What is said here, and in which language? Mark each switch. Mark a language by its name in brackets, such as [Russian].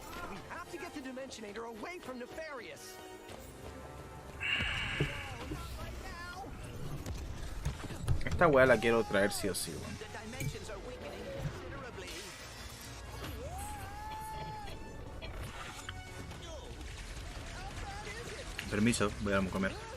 [English] We have to get the Dimensionator away from Nefarious. [Spanish] Esta weá la quiero traer sí o sí, weón. [English] The dimensions are weakening considerably. [Spanish] Permiso, voy a comer.